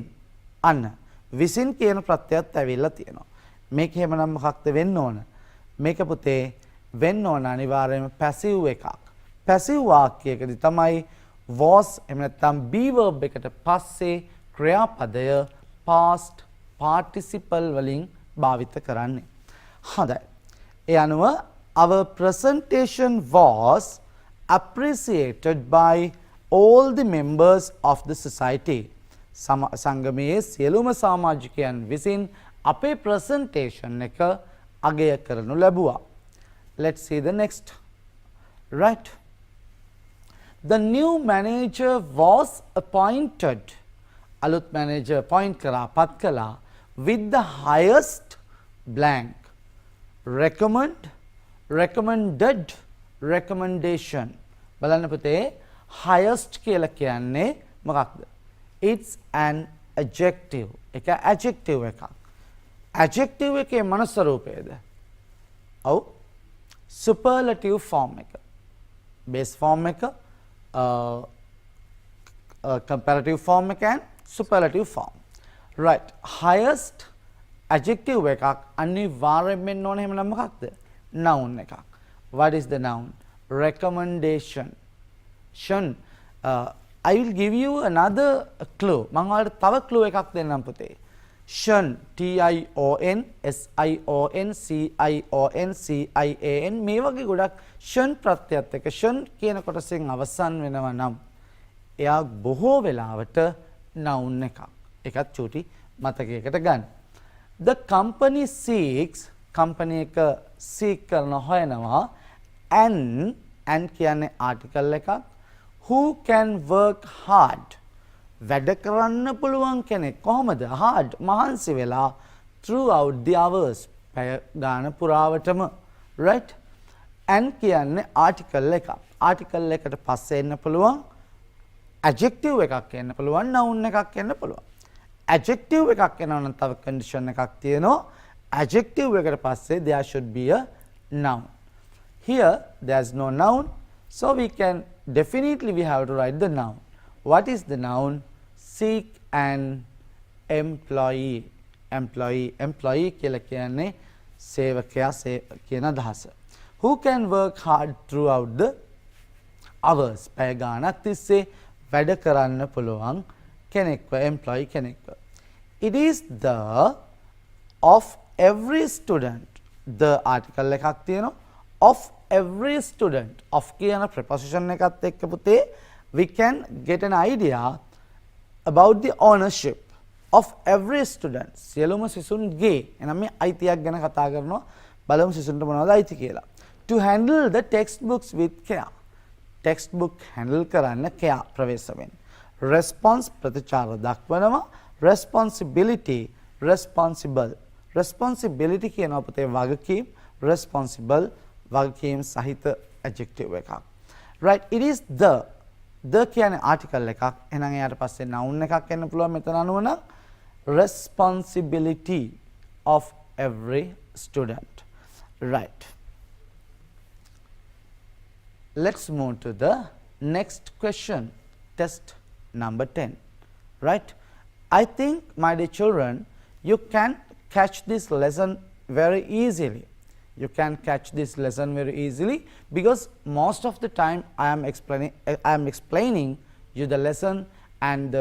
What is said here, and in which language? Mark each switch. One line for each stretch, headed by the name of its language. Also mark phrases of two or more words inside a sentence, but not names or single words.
Sinhala: අන්න විසින් කියන ප්‍රත්‍යයත් ඇවිල්ලා තියෙනවා. මේක එහෙමනම් මොකක්ද වෙන්න ඕන? මේක පුතේ වෙන්න ඕන අනිවාර්යයෙන්ම passive එකක්. passive වාක්‍යයකදී තමයි was එහෙම නැත්නම්
English: be verb
Sinhala: එකට පස්සේ ක්‍රියාපදය
English: past participle
Sinhala: වලින් භාවිත කරන්නේ. හොඳයි.
English: ඒ අනුව our presentation was appreciated by all the members of the society.
Sinhala: සංගමයේ සියලුම සමාජිකයන් විසින් අපේ presentation එක අගය කරනු ලැබුවා.
English: Let's see the next. Right. The new manager was appointed.
Sinhala: අලුත්
English: manager appoint
Sinhala: කරා පත් කළා
English: with the highest blank. recommend recommended recommendation.
Sinhala: බලන්න පුතේ highest කියලා කියන්නේ මොකක්ද?
English: It's an adjective.
Sinhala: ඒක adjective එකක්. adjective එකේ මනස රූපයද? ඔව්.
English: superlative form එක. base form එක comparative form එක and superlative form. right.
Sinhala: highest adjective එකක් අනිවාර්යයෙන්ම වෙන්න ඕනේ. එහෙම නම් මොකක්ද? noun එකක්.
English: what is the noun? recommendation. I will give you another clue.
Sinhala: මම ඔයාලට තව clue එකක් දෙන්නම් පුතේ.
English: tion tion sion
Sinhala: මේ වගේ ගොඩක් tion ප්‍රත්‍යයත් එක්ක tion කියන කොටසෙන් අවසන් වෙනවා නම් එයා බොහෝ වෙලාවට noun එකක්. ඒකත් චූටි මතකයකට ගන්න.
English: The company seeks company
Sinhala: එක seek කරන හොයනවා and කියන්නේ article එකක්
English: who can work hard
Sinhala: වැඩ කරන්න පුළුවන් කෙනෙක් කොහොමද hard මහන්සි වෙලා
English: throughout the hours
Sinhala: පැය ගාන පුරාවටම
English: right and
Sinhala: කියන්නේ article එකක් article එකට පස්සේ එන්න පුළුවන් adjective එකක් එන්න පුළුවන් noun එකක් එන්න පුළුවන් adjective එකක් එනවා නම් තව
English: condition
Sinhala: එකක් තියෙනවා
English: adjective
Sinhala: එකට පස්සේ
English: there should be a noun here there's no noun so we can definitely we have to write the noun what is the noun seek an employee employee
Sinhala: කියලා කියන්නේ සේවකයා කියන අදහස
English: who can work hard throughout the hours
Sinhala: පැය ගානක් තිස්සේ වැඩ කරන්න පුළුවන් කෙනෙක්ව
English: employee කෙනෙක්ව it is the of every student the article
Sinhala: එකක් තියෙනවා
English: of every student of කියන preposition
Sinhala: එකත් එක්ක පුතේ
English: we can get an idea about the ownership of every student
Sinhala: සියලුම සිසුන්ගේ එනම් මේ අයිතියක් ගැන කතා කරනවා බලමු සිසුන්ට මොනවද අයිති
English: කියලා to handle the textbooks with care textbook handle කරන්න care ප්‍රවේශයෙන්
Sinhala: response ප්‍රතිචාර දක්වනවා
English: responsibility responsible responsibility
Sinhala: කියනවා පුතේ වගකීම් responsible වගකීම් සහිත adjective එකක්
English: right it is the
Sinhala: කියන්නේ article එකක් එහෙනම් එයාට පස්සේ noun එකක් එන්න පුළුවන් මෙතන අනුව නම්
English: responsibility of every student right let's move to the next question test number 10 right I think my dear children you can catch this lesson very easily you can catch this lesson very easily because most of the time I am explaining you the lesson and the